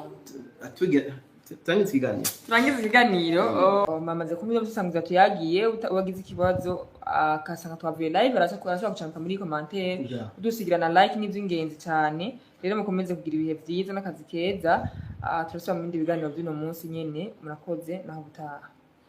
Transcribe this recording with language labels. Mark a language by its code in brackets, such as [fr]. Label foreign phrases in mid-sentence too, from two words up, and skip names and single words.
[rn] turangiza ikiganiro mamaze kumenya gusangiza tuyagiye wagize ikibazo akasanga twavuye live arashaka gucanka muri commentaire udusigira na like n'ivy'ingenzi cyane rero mukomeze kugira ibihe byiza n'akazi keza turasaba mu bindi biganiro by'uno munsi nyene murakoze naho butaha